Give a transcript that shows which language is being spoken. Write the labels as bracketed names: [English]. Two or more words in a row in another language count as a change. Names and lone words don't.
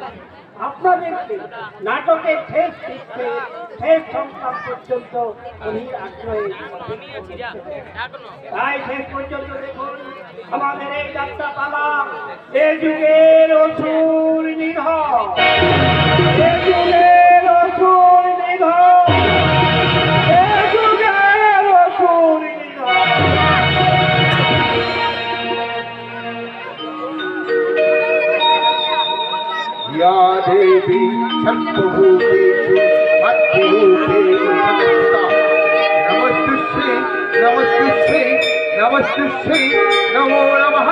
[Bangla] আপনাদেরকে নাটকের শেষ সংখ্যা পর্যন্ত আগ্রহে তাই শেষ পর্যন্ত দেখুন আমাদের এই যাত্রা পালা। এ যুগের অসুর নিধন, এ যুগের অসুর নিধন, এ যুগের অসুর নিধন। [Sanskrit] या देवी सर्वभूतेषु भक्तिरूपेण संस्थिता नमस्तुष्ये नमस्तुष्ये नमस्तुष्ये नमो नमः।